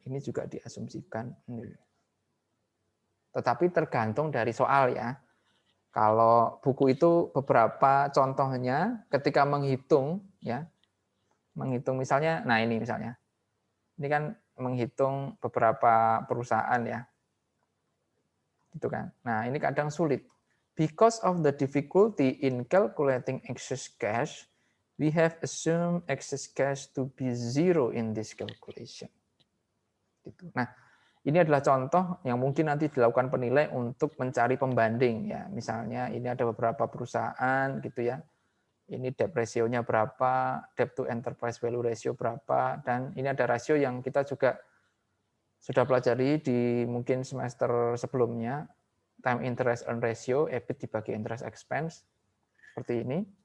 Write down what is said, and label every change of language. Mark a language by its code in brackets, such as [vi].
[id] Ini juga diasumsikan nol. Tetapi tergantung dari soal ya. Kalau buku itu beberapa contohnya ketika menghitung ya. Menghitung misalnya, nah ini misalnya. Ini kan menghitung beberapa perusahaan ya. Gitu kan. Nah, ini kadang sulit. [en] Because of the difficulty in calculating excess cash, we have assumed excess cash to be zero in this calculation. [id] Gitu. Nah, ini adalah contoh yang mungkin nanti dilakukan penilai untuk mencari pembanding ya. Misalnya ini ada beberapa perusahaan gitu ya. Ini debt ratio-nya berapa, debt to enterprise value ratio berapa, dan ini ada rasio yang kita juga sudah pelajari di mungkin semester sebelumnya, time interest earn ratio, EBIT dibagi interest expense, seperti ini.